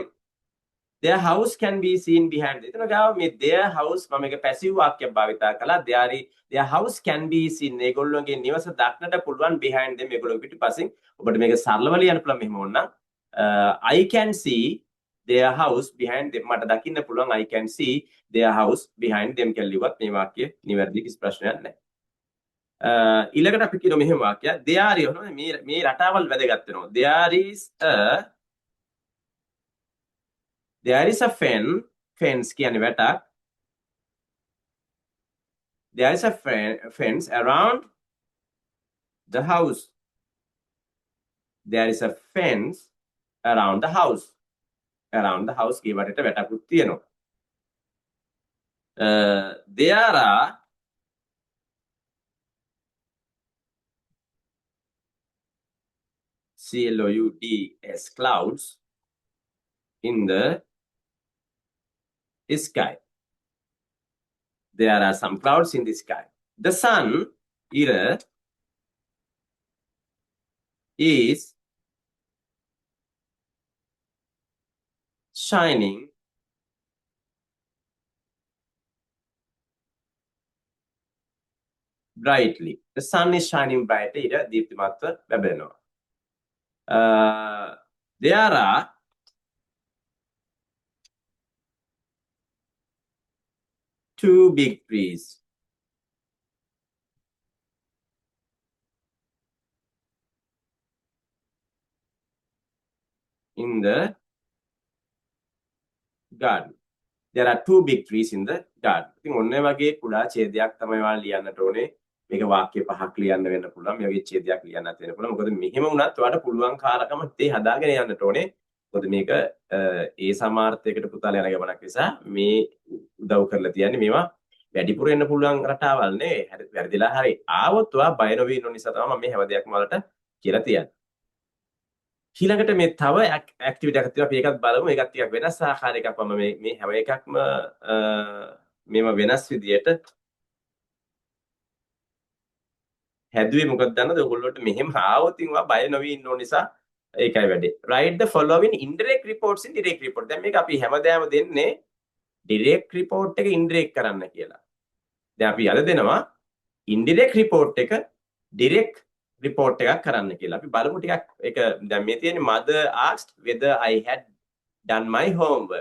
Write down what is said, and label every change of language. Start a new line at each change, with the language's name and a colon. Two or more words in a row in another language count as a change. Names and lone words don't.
English: Their house can be seen behind them.
Sinhala: එතන ගාව මේ
English: their house
Sinhala: මම එක පැසිව් වාක්‍යයක් භාවිතා කළා.
English: their house can be seen.
Sinhala: ඒගොල්ලෝගේ නිවස දක්නට පුළුවන්
English: behind them.
Sinhala: ඒගොල්ලෝ පිටුපසින් ඔබට මේක සරලව ලියන්න පුළුවන් මෙහෙම වුණා.
English: I can see their house behind them.
Sinhala: මට දකින්න පුළුවන්
English: I can see their house behind them
Sinhala: කියලා ලිව්වත් මේ වාක්‍ය නිවැරදි කිසි ප්‍රශ්නයක් නැහැ. ඊළඟට අපි කියන මෙහෙම වාක්‍යයක්
English: there is
Sinhala: මේ රටාවල් වැදගත් වෙනවා.
English: There is a fence
Sinhala: කියන්නේ වැටක්.
English: There is a fence around the house. There is a fence around the house. Around the house
Sinhala: කියවට වැටකුත් තියෙනවා.
English: There are clouds in the sky. There are some clouds in the sky. The sun is shining brightly. The sun is shining brightly.
Sinhala: ඉර දීප්තිමත්ව ලැබෙනවා.
English: There are two big trees in the garden. There are two big trees in the garden.
Sinhala: ඉතින් ඔන්න වගේ කුඩා ඡේදයක් තමයි ඔයාලා ලියන්නට ඕනේ. මේක වාක්‍ය පහක් ලියන්න වෙන්න පුළුවන්. මේ වගේ ඡේදයක් ලියන්නත් වෙන්න පුළුවන්. මොකද මෙහෙම වුණත් ඔයාලට පුළුවන් කාරකම තේ හදාගෙන යන්නට ඕනේ. මොකද මේක ඒ සමාර්ථයකට පුතාලා යන ගමනක් නිසා මේ උදව් කරලා තියන්නේ මේවා වැඩිපුර එන්න පුළුවන් රටාවල් නේ. වැරදිලා හරි ආවොත් ඔයා බය නොවී ඉන්න නිසා තමයි මම මේ හැම දෙයක්ම වලට කියලා තියන්නේ. ඊළඟට මේ තව ඇක්ටිවිටි එකක් තියෙනවා අපි ඒකත් බලමු. ඒකත් ටිකක් වෙනස් ආකාරයකක් මම මේ හැම එකක්ම මේව වෙනස් විදියට හැදුවේ මොකද දන්නවද? ඔයගොල්ලෝට මෙහෙම ආවොත් ඉතින් බය නොවී ඉන්න ඕන නිසා ඒකයි වැඩේ.
English: write the following indirect reports in direct report.
Sinhala: දැන් මේක අපි හැමදාම දෙන්නේ
English: direct report
Sinhala: එක indirect කරන්න කියලා. දැන් අපි අද දෙනවා
English: indirect report
Sinhala: එක
English: direct report
Sinhala: එකක් කරන්න කියලා. අපි බලමු ටිකක් ඒක දැන් මේ තියෙන්නේ
English: mother asked whether I had done my homework.